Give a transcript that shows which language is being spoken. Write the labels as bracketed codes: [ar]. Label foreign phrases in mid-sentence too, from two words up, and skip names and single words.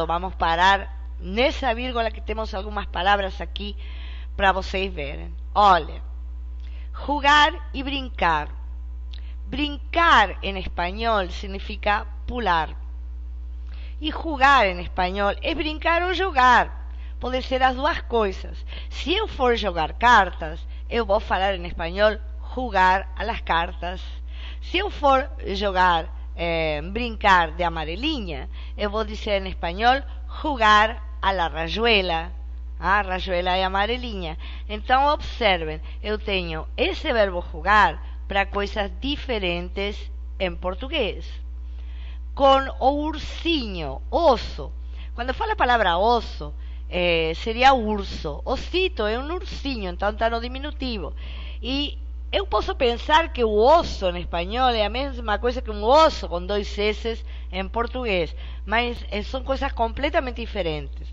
[pt] Vamos parar nessa vírgula que temos algumas palavras aqui para vocês verem. Olha, jugar e brincar. Brincar [es] en español [pt] significa pular. E jugar em espanhol é brincar ou jogar. Pode ser as duas coisas. Se eu for jogar cartas, eu vou falar em espanhol [es] jugar a las cartas. [pt] Se eu for jogar, brincar de amarelinha, eu vou dizer em espanhol [es] jugar a la rayuela. [pt] A rayuela é amarelinha. Então, observem, eu tenho esse verbo jugar para coisas diferentes em português. Com o ursinho, osso. Quando fala a palavra osso, seria urso. Osito é um ursinho, então está no diminutivo. E eu posso pensar que o osso em espanhol é a mesma coisa que um osso com 2 S em português, mas são coisas completamente diferentes.